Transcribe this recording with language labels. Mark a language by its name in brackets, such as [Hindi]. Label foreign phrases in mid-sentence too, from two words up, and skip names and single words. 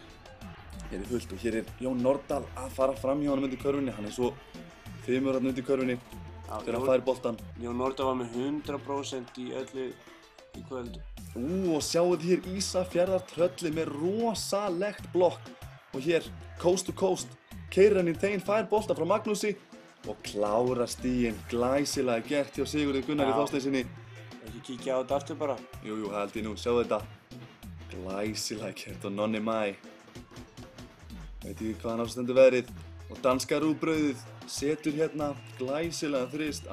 [Icelandic] Hér er fullt og hér er Jón Nordal að fara fram hjá hann undir körfunni. Hann er svo fimur hann undir körfunni þegar hann fær boltan. Jón Nordal var með 100% í öllu í kvöld. Og sjáuð hér Ísafjarðar trölli með rosalegt blokk. Og hér, [English] coast to coast, [Icelandic] keyrir hann í teginn, fær bolta frá Magnúsi og klárar stíginn. Glæsilega gert hjá Sigurði Gunnari Þorsteinsinni. Ekki kíkja á þetta aftur bara. Jú, það held ég nú, sjáu þetta. Glæsilega gert og Nonni Mæ. Veit ekki hvaðan á stendur veðrið. Og danska rúgbrauðið setur hérna glæsilega þrist.